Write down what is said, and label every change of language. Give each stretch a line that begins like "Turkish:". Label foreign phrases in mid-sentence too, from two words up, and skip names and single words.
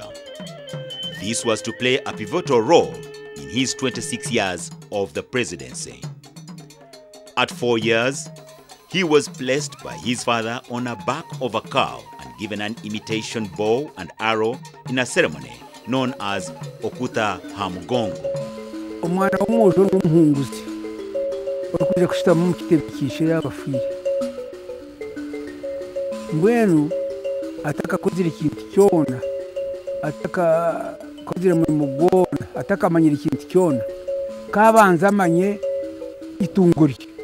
English: This was to play a pivotal role in his 26 years of the presidency. At 4 years, he was placed by his father on the back of a cow and given an imitation bow and arrow in a ceremony known as Okuta Hamugongo.
Nyankole: Omwana w'omwojo n'omuhunguzi okuja kushitamu mu kitebe kiishe y'abafiire mbwenu atakakozire ekintu kyona atakakozire murimo gwona atakamanyire ekintu kyona kabanza amanye itungo rye